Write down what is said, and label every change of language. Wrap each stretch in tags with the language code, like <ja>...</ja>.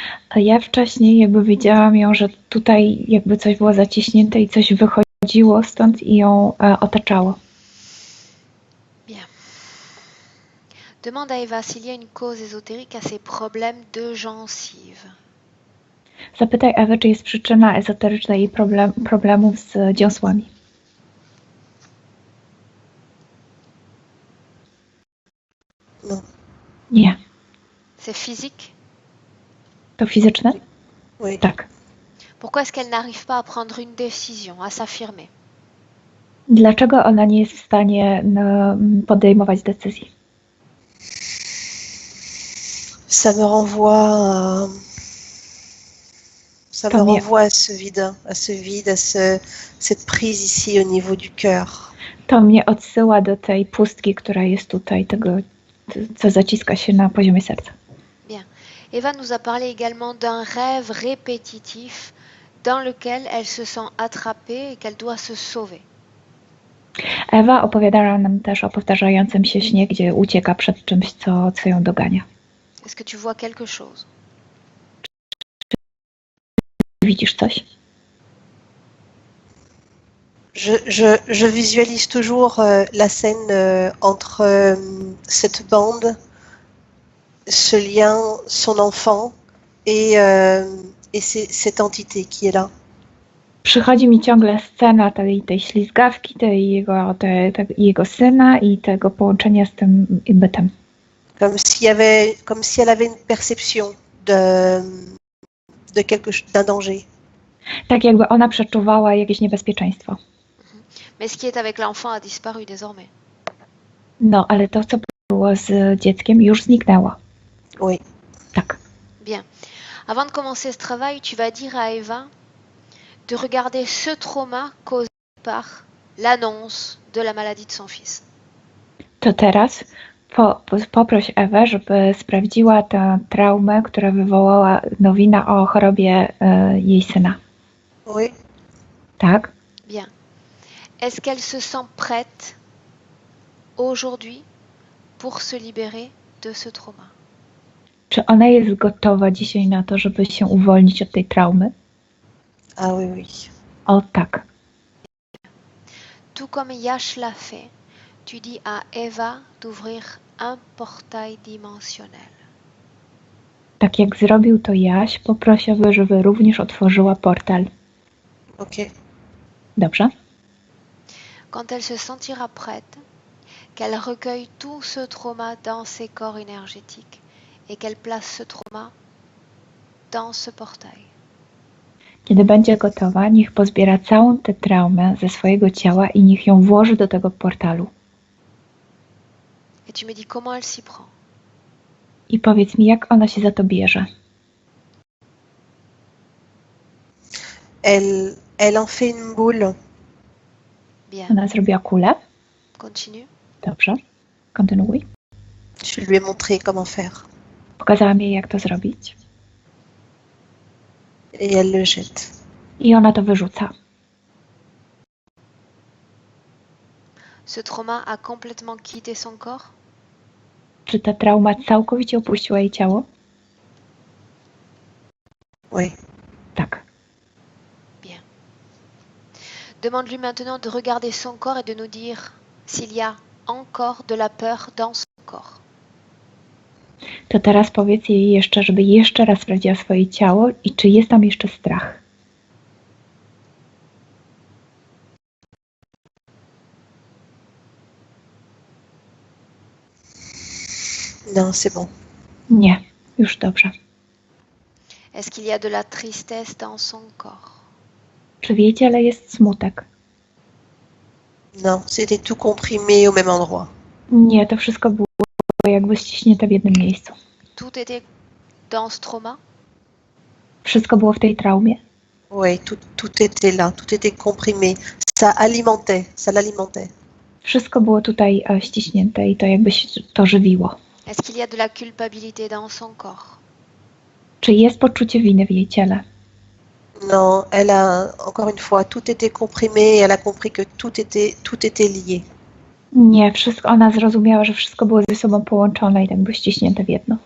<pl>A ja wcześniej jakby widziałam ją, że tutaj jakby coś było zaciśnięte i coś wychodziło stąd i ją otaczało.</pl> <fr>Bien. Demande à Eva s'il y a une cause ésotérique à ses problèmes de gencives.</fr> <pl>Zapytaj Ewę, czy jest przyczyna ezoteryczna jej problemów z dziąsłami.</pl> <fr>Non.</fr> <pl>Nie.</pl> <fr>C'est physique?</fr> <pl>To fizyczne?</pl> <fr>Oui.</fr> <pl>Tak.</pl> <fr>Pourquoi est-ce qu'elle n'arrive pas à prendre une décision, à s'affirmer?</fr> <pl>Dlaczego ona nie jest w stanie podejmować decyzji?</pl> <fr>Ça me renvoie à ce vide, cette prise ici au niveau du cœur.</fr> <pl>To mnie odsyła do tej pustki, która jest tutaj, tego, co zaciska się na poziomie serca.</pl> <fr>Bien. Eva nous a parlé également d'un rêve répétitif dans lequel elle se sent attrapée et qu'elle doit se sauver.</fr> <pl>Ewa opowiadała nam też o powtarzającym się śnie, gdzie ucieka przed czymś, co ją dogania.</pl> <fr>Est-ce que tu vois quelque chose?</fr> <pl>Widzisz coś?</pl> <fr>Je visualise toujours la scène entre cette bande, ce lien, son enfant et cette entité qui est là.</fr> <pl>Przychodzi mi ciągle scena tej ślizgawki, jego syna i tego połączenia z tym bytem.</pl> <fr>Comme si elle avait une perception d'un danger.</fr> <pl>Tak jakby ona przeczuwała jakieś niebezpieczeństwo.</pl> <fr>Mais ce qui est avec l'enfant a disparu désormais.</fr> <pl>No, ale to, co było z dzieckiem, już zniknęło.</pl> <fr>Oui.</fr> <pl>Tak.</pl> <fr>Bien. Avant de commencer ce travail, tu vas dire à Eva de regarder ce trauma causé par l'annonce de la maladie de son fils.</fr> <pl>To teraz poproś Ewę, żeby sprawdziła tę traumę, która wywołała nowina o chorobie jej syna.</pl> <fr>Oui.</fr> <pl>Tak?</pl> <fr>Bien. Est-ce qu'elle se sent prête aujourd'hui pour se libérer de ce trauma?</fr> <pl>Czy ona jest gotowa dzisiaj na to, żeby się uwolnić od tej traumy?</pl> <fr>Ah oui, oui.</fr> <pl>O tak.</pl> <fr>Tout comme Yash l'a fait, tu dis à Eva d'ouvrir un portail dimensionnel.</fr> <pl>Tak jak zrobił to Jaś, poprosi, żeby również otworzyła portal.</pl> <fr>Ok.</fr> <pl>Dobrze?</pl> <fr>Quand elle se sentira prête, qu'elle recueille tout ce trauma dans ses corps énergétiques et qu'elle place ce trauma dans ce portail.</fr> <pl>Kiedy będzie gotowa, niech pozbiera całą tę traumę ze swojego ciała i niech ją włoży do tego portalu.</pl> <fr>Et tu me dis comment elle s'y prend.</fr> <pl>I powiedz mi, jak ona się za to bierze.</pl> <fr>Elle en fait une boule. Bien,</fr> <pl>Ona zrobiła kulę.</pl> <fr>continue.</fr> <pl>Dobrze. Kontynuuj.</pl> <fr>Je lui ai montré comment faire.</fr> <pl>Pokazałam jej, jak to zrobić.</pl> <fr>Et elle le jette.</fr> <pl>I ona to wyrzuca.</pl> <fr>Ce trauma a complètement quitté son corps?</fr> <pl>Czy ta trauma całkowicie opuściła jej ciało?</pl> <fr>Oui.</fr> <pl>Tak.</pl> <fr>Bien. Demande-lui maintenant de regarder son corps et de nous dire s'il y a encore de la peur dans son corps.</fr> <pl>To teraz powiedz jej jeszcze, żeby jeszcze raz sprawdziła swoje ciało i czy jest tam jeszcze strach.</pl> <fr>Non, c'est bon.</fr> <pl>Nie, już dobrze.</pl> <fr>Est-ce qu'il y a de la tristesse dans son corps?</fr> <pl>Czy w jej ciele jest smutek?</pl> <fr>Non, c'était tout comprimé au même endroit.</fr> <pl>Nie, to wszystko było jakby ściśnięte w jednym miejscu.</pl> <fr>Tout était dans ce trauma?</fr> <pl>Wszystko było w tej traumie.</pl> <fr>Oui, tout était là, tout était comprimé. Ça alimentait, ça l'alimentait.</fr> <pl>Wszystko było tutaj ściśnięte i to jakby się to żywiło.</pl> <fr>Est-ce qu'il y a de la culpabilité dans son corps?</fr> <pl>Czy jest poczucie winy w jej ciele?</pl> <fr>Non, elle a, encore une fois, tout était comprimé et elle a compris que tout était lié.</fr> <pl>Nie, wszystko, ona zrozumiała, że wszystko było ze sobą połączone i jakby ściśnięte w jedno.</pl>